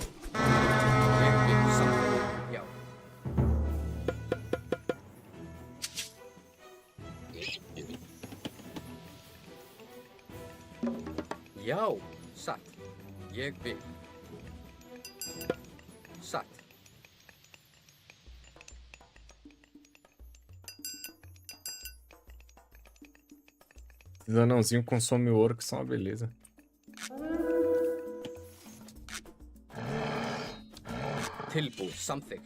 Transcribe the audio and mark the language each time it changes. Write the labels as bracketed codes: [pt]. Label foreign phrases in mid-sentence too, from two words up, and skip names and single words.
[is] Ég vil samþykkt. Já. Já, satt. Ég vil. Satt. [pt] Esses anãozinhos consomem ouro, que são uma beleza. [is] Tilbúið, samþykkt.